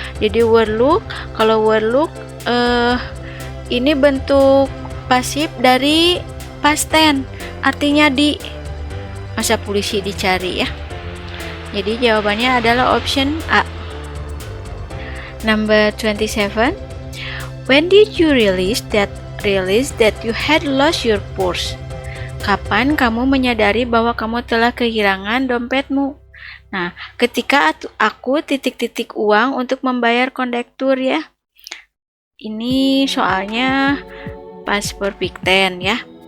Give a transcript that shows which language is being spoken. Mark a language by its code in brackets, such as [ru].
[id] Jadi were look, kalau were look ini bentuk pasif dari past tense, artinya di, masa polisi dicari ya. Jadi jawabannya adalah option A. Number 27. [en] When did you realize that you had lost your purse? [id] Kapan kamu menyadari bahwa kamu telah kehilangan dompetmu? Nah, ketika aku titik-titik uang untuk membayar kondektur ya. Ini soalnya past perfect tense ya.